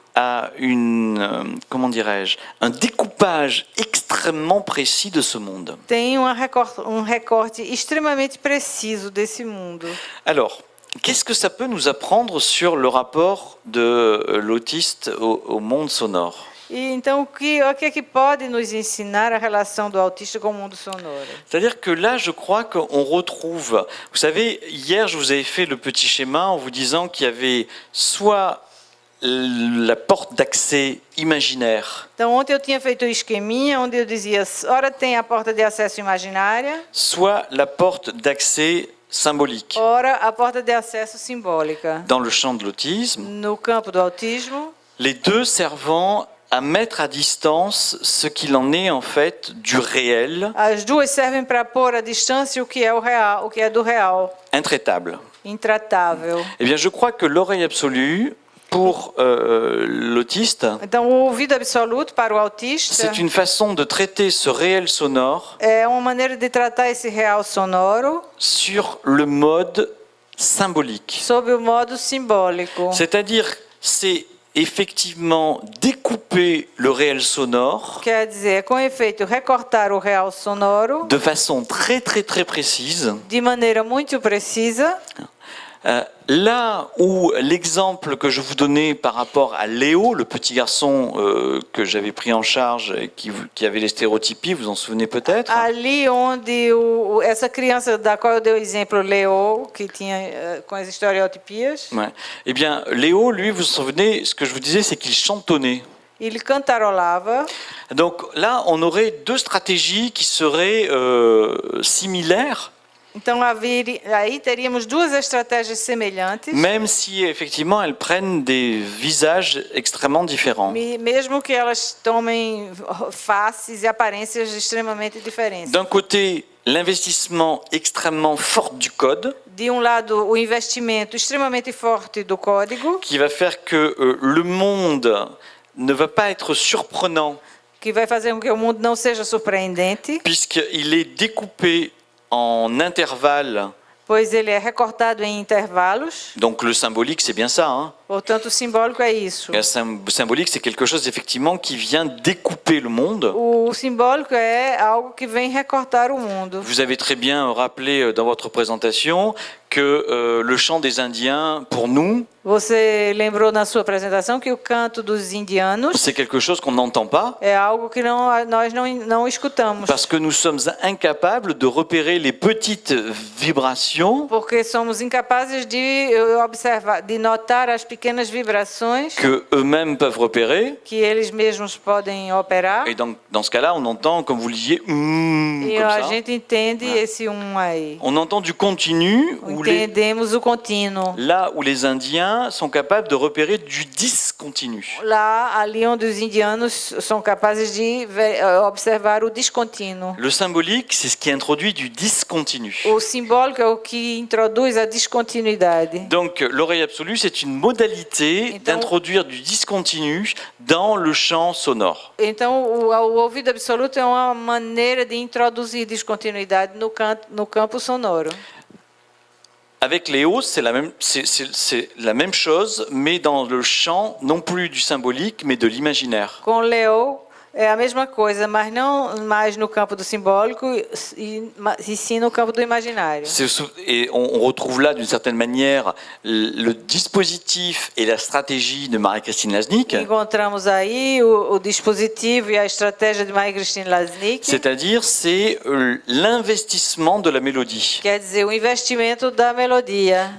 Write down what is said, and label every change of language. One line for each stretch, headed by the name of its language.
French: a comment dirais-je, un découpage extrêmement précis de ce monde.
Portuguese: Tem recorte extremamente preciso desse mundo.
French: Alors, qu'est-ce que ça peut nous apprendre sur le rapport de l'autiste au monde sonore?
Portuguese: E então, o que é que pode nos ensinar a relação do autista com o mundo sonoro?
French: C'est-à-dire que là, je crois qu'on retrouve... Vous savez, hier, je vous avais fait le petit schéma en vous disant qu'il y avait soit la porte d'accès imaginaire,
Portuguese: Então, ontem eu tinha feito o esqueminha, onde eu dizia, ora tem a porta de acesso imaginária,
French: soit la porte d'accès symbolique.
Portuguese: ora a porta de acesso simbólica.
French: Dans le champ de l'autisme,
Portuguese: No campo do autismo,
French: les deux servant à mettre à distance ce qu'il en est en fait du réel,
Portuguese: as duas servem para pôr à distância o que é o real, o que é do real,
French: intraitable.
Portuguese: intratável.
French: Eh bien, je crois que l'oreille absolue, pour l'autiste,
Portuguese: Então, o ouvido absoluto para o autista
French: c'est une façon de traiter ce réel sonore
Portuguese: é uma maneira de tratar esse real sonoro
French: sur le mode symbolique.
Portuguese: sob o modo simbólico.
French: C'est-à-dire, c'est effectivement découper le réel sonore
Portuguese: Quer dizer, com efeito, recortar o real sonoro
French: de façon très très très précise.
Portuguese: de maneira muito precisa.
French: Là où l'exemple que je vous donnais par rapport à Léo, le petit garçon que j'avais pris en charge et qui avait les stéréotypies, vous en souvenez peut-être.
Portuguese: Ali onde essa criança da qual eu dei o exemplo, Leo, que tinha com as estereotipias,
French: Ouais. Eh bien, Léo, lui, vous vous souvenez, ce que je vous disais, c'est qu'il chantonnait.
Portuguese: ele cantarolava.
French: Donc là, on aurait deux stratégies qui seraient similaires,
Portuguese: Então, aí teríamos duas estratégias semelhantes,
French: même si effectivement elles prennent des visages extrêmement différents.
Portuguese: mesmo que elas tomem faces e aparências extremamente diferentes.
French: D'un côté, l'investissement extrêmement fort du code,
Portuguese: De um lado, o investimento extremamente forte do código,
French: qui va faire que le monde ne va pas être surprenant,
Portuguese: que vai fazer com que o mundo não seja surpreendente,
French: puisqu'il est découpé en intervalles.
Portuguese: pois ele é recortado em intervalos.
French: Donc le symbolique, c'est bien ça, hein.
Portuguese: Portanto, o simbólico é isso.
French: Le symbolique, c'est quelque chose effectivement qui vient découper le monde.
Portuguese: O simbólico é algo que vem recortar o mundo.
French: Vous avez très bien rappelé dans votre présentation que le chant des Indiens, pour nous,
Portuguese: Você lembrou na sua apresentação que o canto dos indianos
French: c'est quelque chose qu'on n'entend pas,
Portuguese: é algo que nós não escutamos.
French: parce que nous sommes incapables de repérer les petites vibrations
Portuguese: Porque somos incapazes de observar, de notar as pequenas vibrações
French: que eux-mêmes peuvent repérer.
Portuguese: que eles mesmos podem operar.
French: Et donc, dans ce cas-là, on entend, comme vous le disiez,
Portuguese: E
French: comme
Portuguese: a
French: ça.
Portuguese: gente entende esse aí.
French: On entend du continu,
Portuguese: Entendemos o contínuo.
French: là où les Indiens sont capables de repérer du discontinu.
Portuguese: Ali onde os indianos são capazes de observar o descontínuo.
French: Le symbolique, c'est ce qui introduit du discontinu.
Portuguese: O simbólico é o que introduz a descontinuidade.
French: Donc, l'oreille absolue, c'est une modalité d'introduire du discontinu dans le champ sonore.
Portuguese: Então, o ouvido absoluto é uma maneira de introduzir descontinuidade no campo sonoro.
French: Avec Léo, c'est la même chose, mais dans le champ, non plus du symbolique, mais de l'imaginaire.
Portuguese: Com Leo é a mesma coisa, mas não mais no campo do simbólico e sim no campo do imaginário.
French: Et on retrouve là, d'une certaine manière, le dispositif et la stratégie de Marie-Christine Lasnik,
Portuguese: Encontramos aí o dispositivo e a estratégia de Marie-Christine Lasnik,
French: c'est-à-dire c'est l'investissement de la mélodie.
Portuguese: quer dizer, o investimento da melodia.